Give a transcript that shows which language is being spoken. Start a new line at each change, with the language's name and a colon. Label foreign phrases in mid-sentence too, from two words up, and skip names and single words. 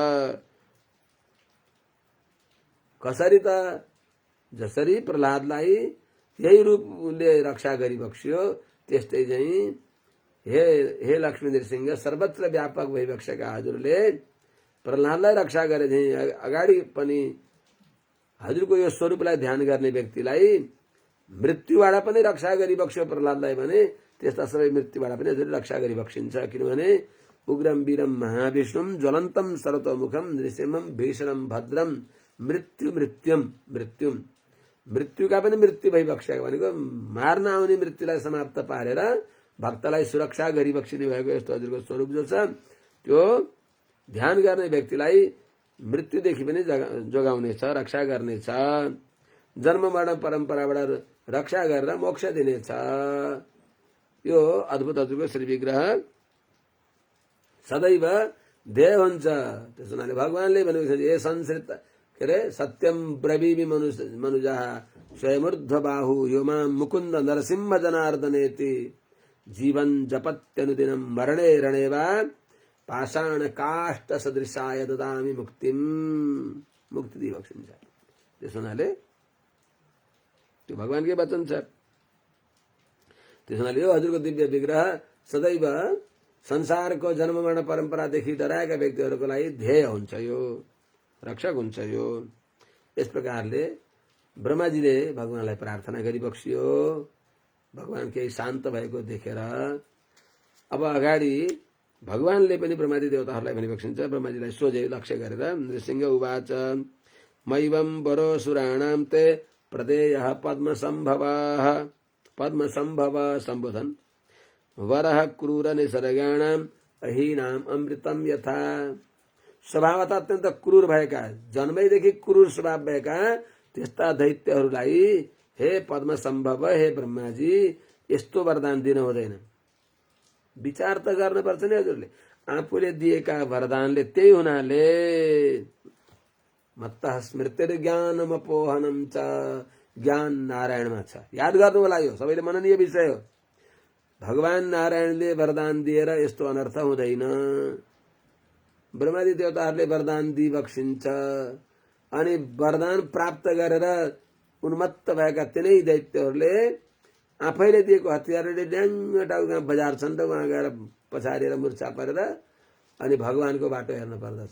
Nepali: कसरी त जसरी प्रहलादलाई यही रूपले रक्षा गरी बक्स्यो, त्यस्तै चाहिँ हे लक्ष्मी नृसिंह सर्वत्र व्यापक भइबक्सेका हजुरले प्रहलादलाई रक्षा गरे चाहिँ अगाडि पनि हजुरको यो स्वरूपलाई ध्यान गर्ने व्यक्तिलाई मृत्युबाट पनि रक्षा गरी बक्स्यो प्रहलादलाई भने त्यस्ता सबै मृत्युबाट पनि हजुरले रक्षा गरी बक्सिन्छ। किनभने
Sanskrit: उग्रम वीरम महाविष्णुम ज्वलन्तम सर्वतोमुखम नृसिंहम भीषणम भद्रम मृत्युम
Nepali: मृत्युका पनि मृत्यु भइबक्सेको भनेको मार्न आउने मृत्युलाई समाप्त पारेर भक्तलाई सुरक्षा गरी बक्सिने भएको यस्तो हजुरको स्वरूप जो छ, त्यो ध्यान गर्ने व्यक्तिलाई मृत्युदेखि पनि जोगाउनेछ, रक्षा गर्नेछ, जन्मबाट परम्पराबाट रक्षा गरेर मोक्ष दिनेछ। यो अद्भुत हजुरको श्री विग्रह सदैव ध्येय हुन्छ। त्यसो हुनाले भगवानले भनेको छ, ए संसृत के अरे
Sanskrit: सत्यम ब्रवीमि मनुजः स्वयमूर्ध्व बाहु यो मां मुकुन्द नरसिंह जनार्दनेति जीवन जपत्यनुदिनं मरणे रणे वा पाषाण काष्ठ सदृशाय ददामि मुक्ति
Nepali: दी बक्सिन्छ। त्यसो हुनाले त्यो भगवानकै वचन छ। त्यसो हुनाले यो हजुरको दिव्य विग्रह सदैव संसारको जन्म मरण परम्परादेखि डराएका व्यक्तिहरूको लागि ध्येय हुन्छ, यो रक्षक हुन्छ। यो यस प्रकारले ब्रह्माजीले भगवानलाई प्रार्थना गरी बक्सियो। भगवान केही शान्त भएको देखेर अब अगाडि भगवानले पनि ब्रह्माजी देवताहरूलाई भनी बक्सिन्छ। ब्रह्माजीलाई सोझै लक्ष्य गरेर
Sanskrit: नृसिंह उवाच मैवं वरो सुराणां ते प्रदेयः पद्मसम्भव सम्बुधन् वरः क्रूर निसर्गाणां अहीनाम अमृतम यथा
Nepali: स्वभावतः अत्यन्त क्रूर भएका जन्मैदेखि क्रूर स्वभाव भएका त्यस्ता दैत्यहरूलाई हे पद्म सम्भव हे ब्रह्माजी यस्तो वरदान दिन हुँदैन। विचार त गर्नुपर्छ नि हजुरले। आफूले दिएका वरदानले त्यही हुनाले
Sanskrit: मत्तः स्मृतिर्ज्ञानमपोहनम च
Nepali: ज्ञान नारायणमा छ। याद गर्नु होला, यो सबैले मननीय विषय हो। भगवान नारायणले वरदान दिएर यस्तो अनर्थ हुँदैन। ब्रह्मादि देवताहरूले वरदान दिइबक्सिन्छ अनि वरदान प्राप्त गरेर उन्मत्त भएका तिनै दैत्यहरूले आफैले दिएको हतियारले ड्याङ्ग टाउका बजार्छन् र उहाँ गएर पछारेर मुर्छा परेर अनि भगवानको बाटो हेर्न पर्दछ।